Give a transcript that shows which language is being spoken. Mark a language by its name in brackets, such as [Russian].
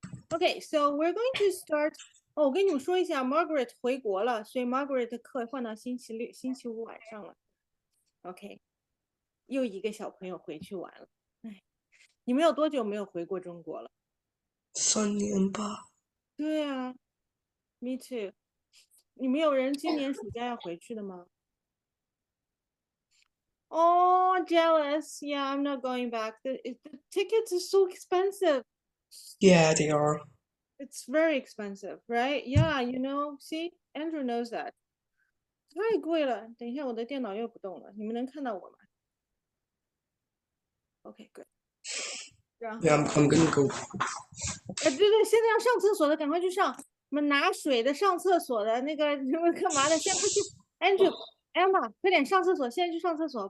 [English] Okay, so we're going to start. [Chinese] 哦，我跟你们说一下，Margaret 回国了，所以 Margaret 的课换到星期五晚上了。 OK，又一个小朋友回去玩了。哎，你们有多久没有回过中国了？3年吧。对啊， [English] Me too。 [Chinese] 你们有人今年暑假要回去的吗？ [English] Oh, jealous. Yeah, I'm not going back. The tickets are so expensive. Yeah, they are. It's very expensive, right? Yeah, see, Andrew knows that. [Chinese] 太贵了。等一下，我的电脑又不动了，你们能看到我吗？ [English] OK, good. [Chinese] 然后 [English] Yeah, I'm gonna go. [Chinese] 对，现在要上厕所的赶快去上。我们拿水的、上厕所的那个你们干嘛的？先快去 Andrew, Emma，快点上厕所，现在去上厕所。